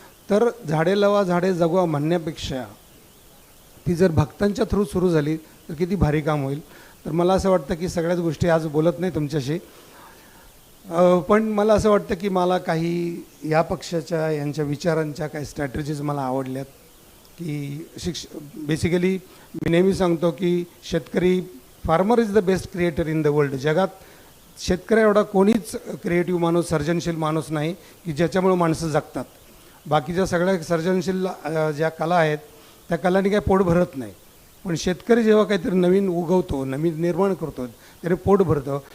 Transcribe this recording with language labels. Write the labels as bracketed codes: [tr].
[mr] तर झाडे लावा झाडे जगवा म्हणण्यापेक्षा ती जर भक्तांच्या थ्रू सुरू झाली तर किती भारी काम होईल. तर मला असं वाटतं की सगळ्याच गोष्टी आज बोलत नाही तुमच्याशी, पण मला असं वाटतं की मला काही या पक्षाच्या यांच्या विचारांच्या काही स्ट्रॅटेजीज मला आवडल्यात. की बेसिकली मी नेहमी सांगतो की शेतकरी, [en] Farmer is the best creator in the world. [mr] जगात शेतकरी एवढा कोणीच क्रिएटिव्ह माणूस, सर्जनशील माणूस नाही की ज्याच्यामुळे माणसं जगतात. बाकीच्या सगळ्या सर्जनशील ज्या कला आहेत त्या कलांनी काही पोट भरत नाही, पण शेतकरी जेव्हा काहीतरी नवीन उगवतो, नवीन निर्माण करतो, त्याने पोट भरतं.